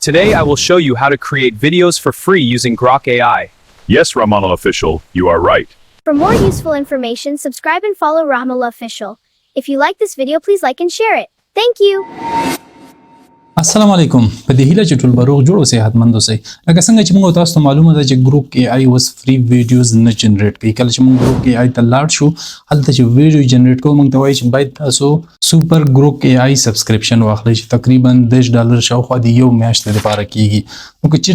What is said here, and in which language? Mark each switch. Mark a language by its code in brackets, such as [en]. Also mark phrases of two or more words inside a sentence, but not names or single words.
[en] Today I will show you how to create videos for free using Grok AI. Yes, Ramallah Official, you are right. For more useful information, subscribe and follow Ramallah Official. If you like this video, please like and share it. Thank you. [ps] السلام علیکم په دې هیله چې ټول به روغ جوړ اوسئ حتمند اوسئ لکه څنګه چې موږ تاسو ته معلومه ده چې ګروک اي آی اوس [en] free videos [ps] نه جنریټ کوي کله چې موږ ګروک اي آی ته لاړ شو هلته چې ویډیو جنریټ کوو موږ ته وایي چې باید تاسو سوپر ګروک اي آی سبسکرپشن واخلئ چې تقریبا $10 شاوخوا د یو میاشتې لپاره کیږي نو که